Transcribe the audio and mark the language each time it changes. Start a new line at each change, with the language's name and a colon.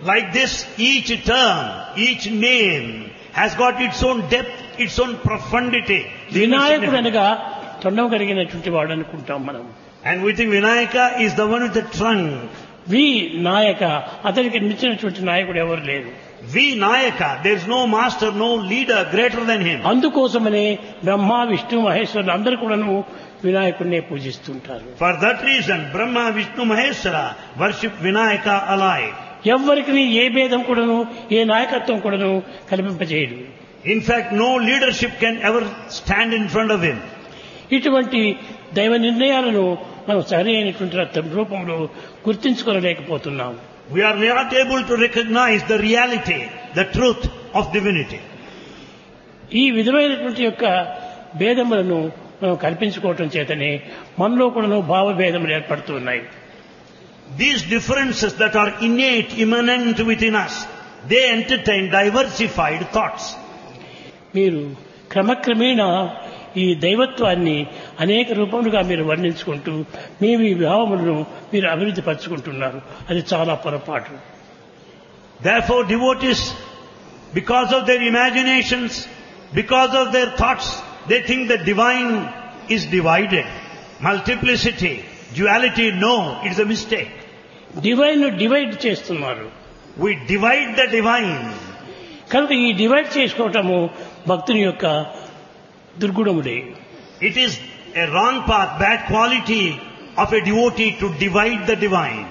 English: Like this, each term, each name has got its own depth, its own profundity.
Telugu: వినాయకుడు అనగా తొండం కలిగినటువంటి వాడు అనుకుంటాం మనం.
English: And with Vinayaka is the one with the trunk.
Telugu: వి నాయక అతనికి మించినటువంటి నాయకుడు ఎవరు లేరు.
English: Vinayaka there is no master no leader greater than him.
Telugu: అందుకోసమనే బ్రహ్మ విష్ణు మహేశ్వరులు అందరూ కూడాను వినాయకుడినే పూజిస్తుంటారు.
English: For that reason Brahma Vishnu Maheshwara worship Vinayaka always.
Telugu: ఎవరికి ఏ భేదం కూడాను ఏ నాయకత్వం కూడాను కల్పింపజేయడు.
English: In fact no leadership can ever stand in front of him.
Telugu: ఇటువంటి దైవ నిర్ణయాలను మనం సరైనటువంటి రూపంలో గుర్తించుకోలేకపోతున్నాం.
English: We are not able to recognize the reality, the truth of divinity.
Telugu: ఈ విధమైనటువంటి యొక్క భేదములను మనం కల్పించుకోవటం చేతనే మనలో కూడా భావ భేదములు ఏర్పడుతూ ఉన్నాయి.
English: These differences that are innate, immanent within us, they entertain diversified thoughts.
Telugu: మీరు క్రమక్రమేణా ఈ దైవత్వాన్ని అనేక రూపములుగా మీరు వర్ణించుకుంటూ మీ భావములను మీరు అభివృద్ధి పరచుకుంటున్నారు. అది చాలా పొరపాటు.
English: Therefore devotees, because of their imaginations, because of their thoughts, they think the divine is divided, multiplicity, duality. No, it is a mistake.
Telugu: Divine divide చేస్తున్నారు.
English: We divide the divine.
Telugu: కనుక ఈ డివైడ్ చేసుకోవటము భక్తుని యొక్క దుర్గుణముడే.
English: It is a wrong path, bad quality of a devotee to divide the divine.